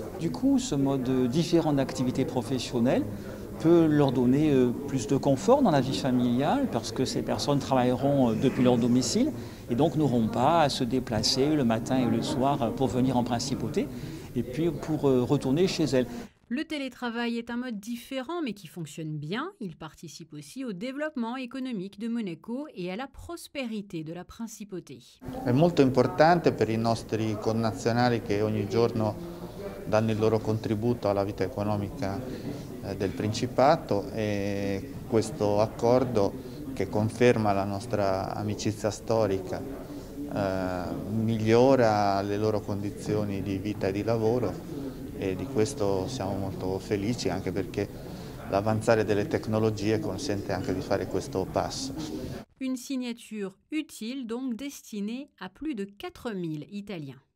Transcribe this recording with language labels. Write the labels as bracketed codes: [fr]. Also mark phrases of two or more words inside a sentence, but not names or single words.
[fr] Du coup, ce mode différent d'activité professionnelle peut leur donner plus de confort dans la vie familiale parce que ces personnes travailleront depuis leur domicile et donc n'auront pas à se déplacer le matin et le soir pour venir en principauté et puis pour retourner chez elles. Le télétravail est un mode différent mais qui fonctionne bien. Il participe aussi au développement économique de Monaco et à la prospérité de la principauté. [it] È molto importante per i nostri connazionali che ogni giorno danno il loro contributo alla vita economica del Principato e questo accordo che conferma la nostra amicizia storica migliora le loro condizioni di vita e di lavoro. E di questo siamo molto felici anche perché l'avanzare delle tecnologie consente anche di fare questo passo. [fr] Une signature utile donc destinée à plus de 4000 Italiens.